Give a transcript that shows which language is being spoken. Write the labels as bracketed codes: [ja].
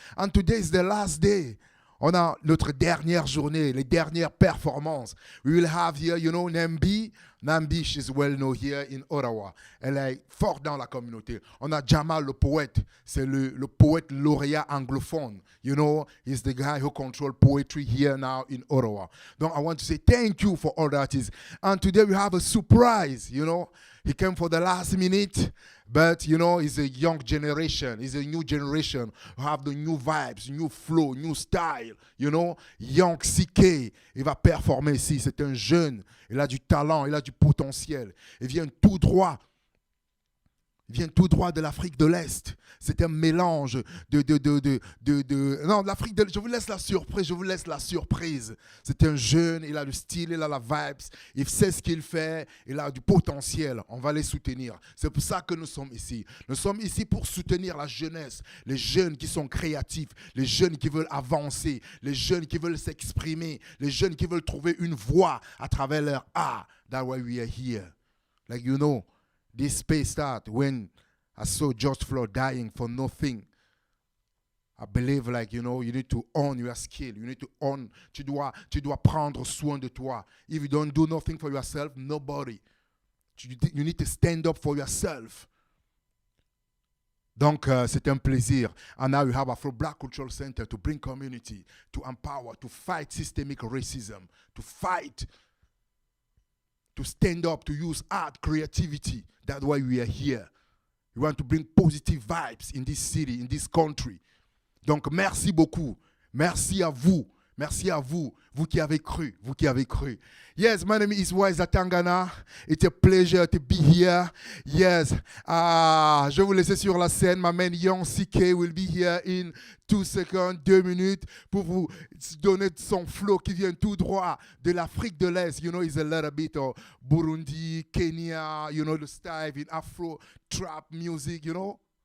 [en] And today is the last day. [fr] On a notre dernière journée, les dernières performances. [en] We will have here, you know, Nambi. Nambi, she's well known here in Ottawa. [fr] Elle est forte dans la communauté. On a Jamaal, le poète. C'est le poète lauréat anglophone. [en] You know, he's the guy who controls poetry here now in Ottawa. Donc, I want to say thank you for all that is. And today we have a surprise, you know. He came for the last minute, but, you know, he's a young generation. He's a new generation who have the new vibes, new flow, new style, you know. [fr] Young CK, il va performer ici. C'est un jeune. Il a du talent, il a du potentiel. Il vient tout droit. Il vient tout droit de l'Afrique de l'Est. C'est un mélange non, l'Afrique de l'Est. Je vous laisse la surprise. C'est un jeune, il a le style, il a la vibes. Il sait ce qu'il fait, il a du potentiel. On va les soutenir. C'est pour ça que nous sommes ici. Nous sommes ici pour soutenir la jeunesse. Les jeunes qui sont créatifs, les jeunes qui veulent avancer, les jeunes qui veulent s'exprimer, les jeunes qui veulent trouver une voie à travers leur art. [en] That's why we are here. Like, you know, this space started when I saw George Floyd dying for nothing. I believe, like, you know, you need to own your skill. You need to own. [fr] Tu dois prendre soin de toi. [en] If you don't do nothing for yourself, nobody. You need to stand up for yourself. [fr] Donc, c'est un plaisir. [en] And now we have Afro Black Cultural Center to bring community, to empower, to fight systemic racism, to fight, to stand up, to use art, creativity. That's why we are here. We want to bring positive vibes in this city, in this country. [fr] Donc, merci beaucoup. Merci à vous. Merci à vous, vous qui avez cru, vous qui avez cru. [en] Yes, my name is Wise Atangana. It's a pleasure to be here. [fr] Yes, je vais vous laisser sur la scène. [en] My man Young CK will be here in 2 seconds, 2 minutes, [fr] pour vous donner son flow qui vient tout droit de l'Afrique de l'Est. [en] You know, it's a little bit of Burundi, Kenya, you know, the style in Afro, trap music, you know.